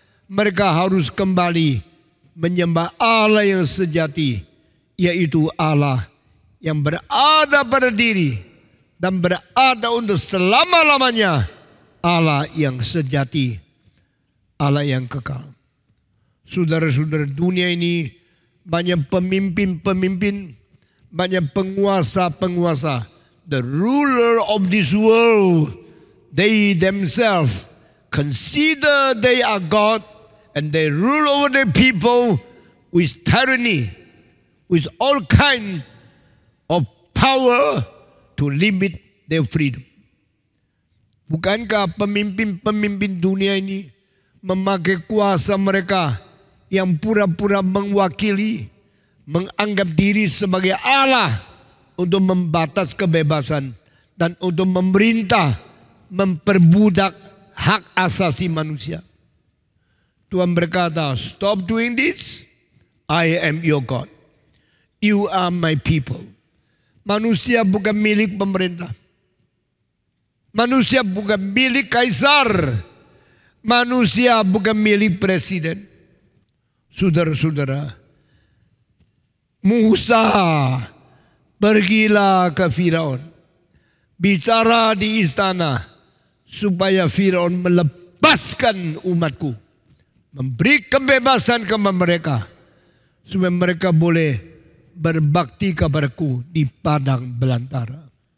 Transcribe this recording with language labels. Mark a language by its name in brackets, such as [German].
[Indonesian] Mereka harus kembali menyembah Allah yang sejati, yaitu Allah yang berada pada diri dan berada untuk selama-lamanya, Allah yang sejati, Allah yang kekal. Saudara-saudara, dunia ini banyak pemimpin-pemimpin, banyak penguasa-penguasa. [English] The ruler of this world, they themselves consider they are God and they rule over the people with tyranny, with all kinds of power to limit their freedom. [Indonesian] Bukankah pemimpin-pemimpin dunia ini memakai kuasa mereka yang pura-pura mewakili, menganggap diri sebagai Allah untuk membatas kebebasan dan untuk memerintah, memperbudak hak asasi manusia? Tuhan berkata, [English] stop doing this, I am your God. You are my people. [Indonesian] Manusia bukan milik pemerintah. Manusia bukan milik kaisar. Manusia bukan milik presiden. Saudara-saudara, Musa pergilah ke Firaun, bicara di istana supaya Firaun melepaskan umatku, memberi kebebasan kepada mereka supaya mereka boleh berbakti kepadaku di padang belantara.